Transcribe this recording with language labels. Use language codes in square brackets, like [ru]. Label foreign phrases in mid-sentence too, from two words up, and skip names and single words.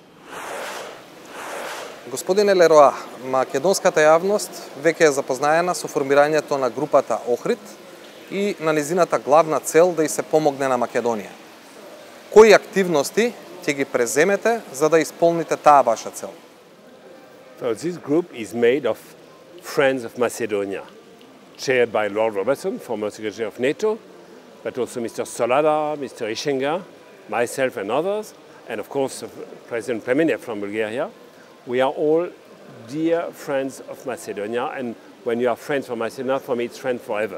[mk] Господине Лероа, македонската јавност веќе е запознаена со формирањето на групата Охрид и на низината главна цел да и се помогне на Македонија. Кои активности ќе ги преземете за да исполните таа ваша цел? [en] So this group is made of friends of Macedonia, chaired by Lord Robertson, former Secretary of NATO, but also Mr. Solada, Mr. Ishenga, myself and others, and of course President Plemenev from Bulgaria. We are all dear friends of Macedonia, and when you are friends from Macedonia, for me it's friend forever.